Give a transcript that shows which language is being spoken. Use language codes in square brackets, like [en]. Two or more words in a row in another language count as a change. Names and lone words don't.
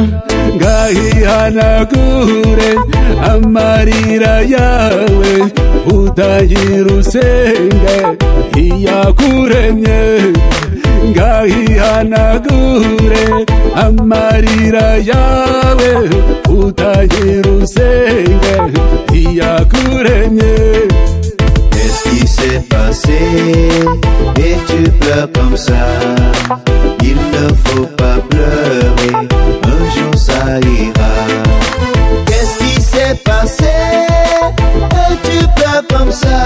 [rw] Ngahihanagure amarira yawe, utagira usenge iyakuremye. Ngahihanagure amarira yawe, utagira usenge iyakuremye. [fr] Qu'est-ce qui passer et tu pleures comme ça. Il ne faut pas pleurer, un jour ça ira. Qu'est-ce qui s'est passé et tu pleures comme ça?